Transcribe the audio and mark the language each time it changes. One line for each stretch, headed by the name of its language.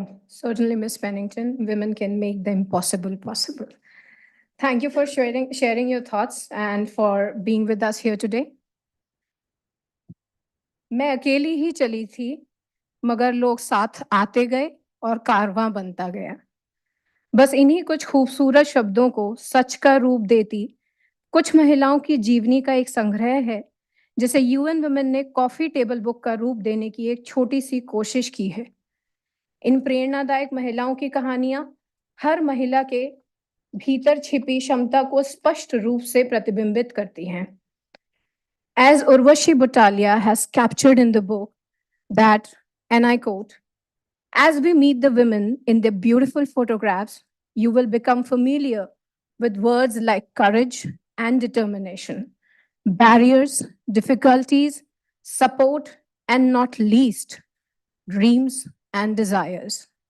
English: Certainly, Miss Pennington, women can make the impossible possible. Thank you for sharing your thoughts and for being with us here today.
Hindi: मैं अकेली ही चली थी, मगर लोग साथ आते गए और कारवां बनता गया। बस इन्हीं कुछ खूबसूरत शब्दों को सच का रूप देती कुछ महिलाओं की जीवनी का एक संग्रह है, जिसे यूएन वुमेन ने कॉफी टेबल बुक का रूप देने की एक छोटी सी कोशिश की है। इन प्रेरणादायक महिलाओं की कहानियां हर महिला के भीतर छिपी क्षमता को स्पष्ट रूप से प्रतिबिंबित करती हैं।
English: As Urvashi Butalia has captured in the book that, and I quote, as we meet the women in their beautiful photographs, you will become familiar with words like courage and determination, barriers, difficulties, support, and not least, dreams and desires.